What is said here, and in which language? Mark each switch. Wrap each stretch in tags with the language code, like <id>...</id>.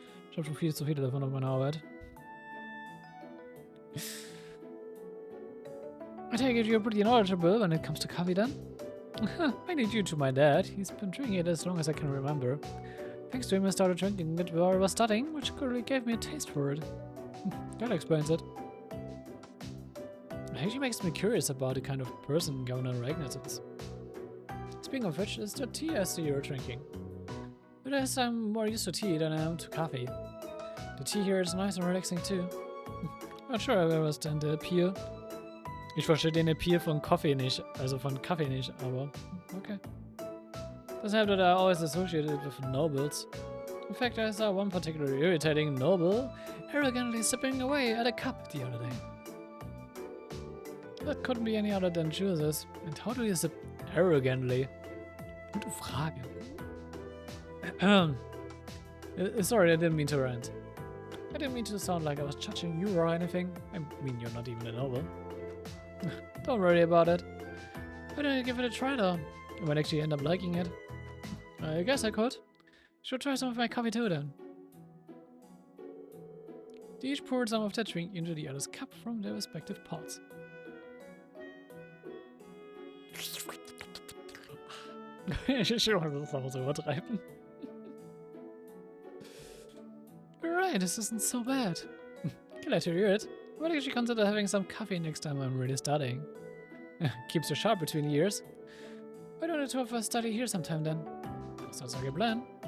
<de>Ich habe schon viel zu viele davon auf meiner Arbeit.</de> <en>I take it you're pretty knowledgeable when it comes to coffee then? Mainly due to my dad. He's been drinking it as long as I can remember. Thanks to him I started drinking it while I was studying, which clearly gave me a taste for it. That explains it. It actually makes me curious about the kind of person Governor Ragnar is. Speaking of which, is the tea I see you're drinking? But as I'm more used to tea than I am to coffee. The tea here is nice and relaxing too. Not sure I understand the appeal.</en> <de>Ich verstehe den Appeal von Kaffee nicht, also von Kaffee nicht, aber okay.</de> <en>Doesn't have that I always associated with nobles. In fact, I saw one particularly irritating noble arrogantly sipping away at a cup the other day. That couldn't be any other than Judas. And how do you sip arrogantly?</en> <de>Gute Frage.</de> <en>Sorry, I didn't mean to rant. I didn't mean to sound like I was judging you or anything. I mean, you're not even a noble. Don't worry about it. Why don't you give it a try though? I might actually end up liking it. I guess I could. Should try some of my coffee too then. They each poured some of their drink into the other's cup from their respective pots.</en> <de>Ich muss das aber so übertreiben.</de> <en>Alright, this isn't so bad. Glad to hear it. I might actually consider having some coffee next time I'm really studying. Keeps you sharp between the years. Why don't the two of us study here sometime then? Sounds like a plan.</en>